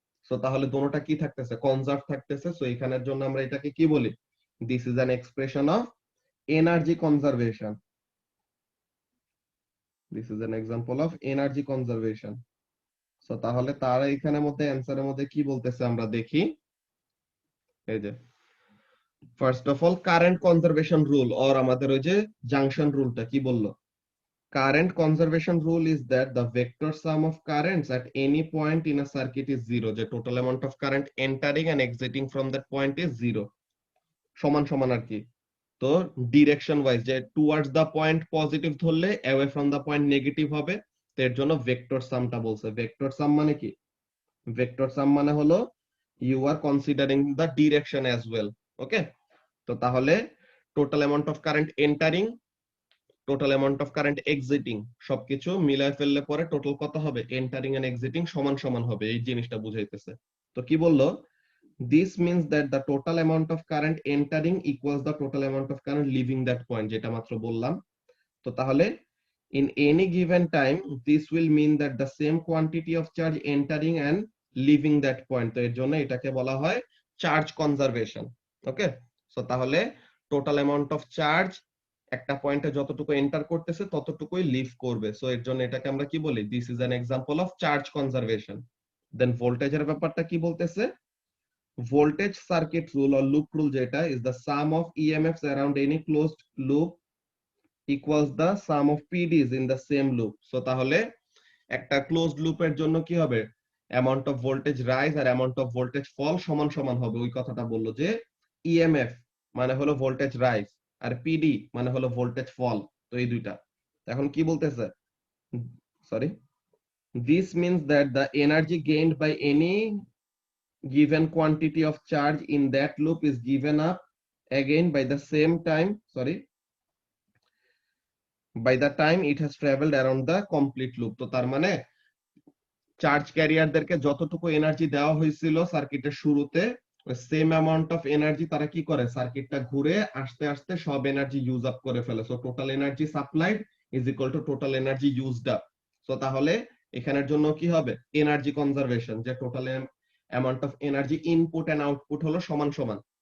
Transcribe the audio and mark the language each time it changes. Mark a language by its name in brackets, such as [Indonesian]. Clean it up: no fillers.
[Bangla] So তাহলে দুটোটা কি থাকতেছে, কনজার্ভ থাকতেছে। সো এখানের জন্য আমরা এটাকে কি বলি, [English] This is an expression of energy conservation. This is an example of energy conservation. [Bangla] So তাহলে তারা এখানের মধ্যে অ্যানসারের মধ্যে কি বলতেছে আমরা দেখি। এই যে first of all current conservation rule or আমাদের ওই যে জাংশন রুলটা কি বললো, [English] current conservation rule is that the vector sum of currents at any point in a circuit is zero, the total amount of current entering and exiting from that point is zero, [Bangla] সমান সমান আর কি। তো direction wise যে [English] towards the point [Bangla] positive ধরলে [English] away from the point [Bangla] negative হবে, তো এর জন্য ভেক্টর সামটা বলছে। ভেক্টর সাম মানে কি, ভেক্টর সাম মানে হলো [English] You are considering the direction as well. [Bangla] ওকে, তো তাহলে [English] total amount of current entering, total amount of current exiting [Bangla] সবকিছু মিলায় ফেললে পরে টোটাল কত হবে, এন্টারিং এন্ড এক্সিটিং সমান সমান হবে, এই জিনিসটা বুঝাইতেছে। তো কি বললো, [English] this means that the total amount of current entering equals the total amount of current leaving that point, [Bangla] যেটা মাত্র বললাম। তো তাহলে [English] in any given time this will mean that the same quantity of charge entering and leaving that point, [Bangla] তো এর জন্য এটাকে বলা হয় চার্জ কনজারভেশন। ওকে, সো তাহলে টোটাল অ্যামাউন্ট অফ চার্জ একটা পয়েন্টে যতটুকু এন্টার করতেছে ততটুকুই লিভ করবে। সো এর জন্য এটাকে আমরা কি বলি, [English] This is an example of charge conservation. [Bangla] দেন ভোল্টেজের ব্যাপারটা কি বলতেছে, [English] voltage circuit rule or loop rule যেটা is the sum of EMFs around any closed loop equals the sum of PDs in the same loop। [Bangla] so তাহলে একটা closed লুপের জন্য কি হবে, [English] amount of voltage rise [Bangla] আর [English] amount of voltage fall [Bangla] সমান সমান হবে। ওই কথাটা বললো যে ইএমএফ মানে হলো ভোল্টেজ রাইজ আর পিডি মানে হলো ভোল্টেজ ফল, তো এই দুইটা। এখন কি বলতেছে, sorry, [English] this means that the energy gained by any given quantity of charge in that loop is given up again by the same time, sorry, by the time it has traveled around the complete loop। [Bangla] তো তার মানে charge ক্যারিয়ারদেরকে যতটুকু energy দেওয়া হয়েছিল সার্কিটের শুরুতে, [English] same amount of energy [Bangla] তারা কি করে, সার্কিটটা ঘুরে আস্তে আস্তে সব এনার্জি ইউজ আপ করে ফেলে। [English] So total energy supplied is equal to total energy used up. [Bangla] So তাহলে এখানের জন্য কি হবে, এনার্জি কনজারভেশন, যে [English] total amount of energy input and output [Bangla] হলো সমান সমান।